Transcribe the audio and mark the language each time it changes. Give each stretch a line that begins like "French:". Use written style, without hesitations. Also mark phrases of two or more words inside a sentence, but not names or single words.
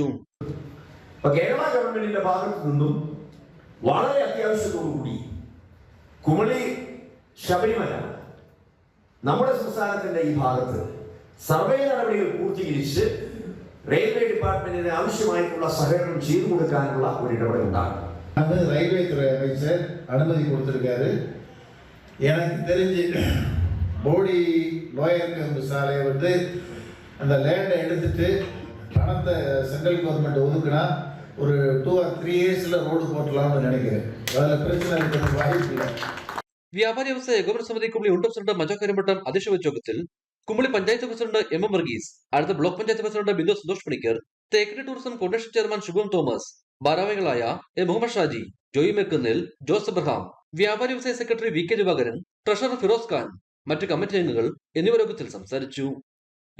Malayalam: കേരള ഗവൺമെന്റിന്റെ ഭാഗത്തു നിന്നും വളരെ അത്യാവശ്യത്തോടുകൂടി കുമളി ശബരിമല നമ്മുടെ സംസ്ഥാനത്തിന്റെ ഈ ഭാഗത്ത് സർവേ നടപടികൾ പൂർത്തീകരിച്ച്
English: railway department
Malayalam: ആവശ്യമായിട്ടുള്ള സഹകരണം ചെയ്തു കൊടുക്കാനുള്ള ഒരു ഇടപെടൽ ഉണ്ടാകും.
Tamil: அது ரயில்வே துறை அமைச்சர் அனுமதி கொடுத்திருக்காரு. எனக்கு தெரிஞ்சு போடி லோயர் கேம்பு சாலையை வந்து அந்த லேண்டை எடுத்துட்டு பணத்தை
English: central government
Tamil: ஒதுக்குனா ஒரு
English: 2 or 3 years
Tamil: ல ரோடு போட்டலாம்னு நினைக்கிறேன். அதில் பிரச்சனை இருக்கிறது வாய்ப்பு இல்லை.
Malayalam: വ്യാപാരി വ്യവസായ ഏകോപന സമിതി കുമളി യൂണിറ്റ് പ്രസിഡന്റ് മജോ കരിമ്പട്ടം അധ്യക്ഷ വഹിച്ച യോഗത്തിൽ കുമളി പഞ്ചായത്ത് പ്രസിഡന്റ് എം വർഗീസ്, അടുത്ത ബ്ലോക്ക് പഞ്ചായത്ത് പ്രസിഡന്റ് ബിന്ദു സന്തോഷ് പണിക്കർ, തേക്കടി ടൂറിസം കോർഡിനേഷൻ ചെയർമാൻ ശുഭം തോമസ്, ഭാരവാഹികളായ എ മുഹമ്മദ് ഷാജി, ജോയി മെക്കുന്നിൽ, ജോസ് എബ്രഹാം, വ്യാപാരി വ്യവസായ സെക്രട്ടറി വി കെ ദിവാകരൻ, ട്രഷറർ ഫിറോസ് ഖാൻ, മറ്റു കമ്മിറ്റി അംഗങ്ങൾ എന്നിവർ യോഗത്തിൽ സംസാരിച്ചു.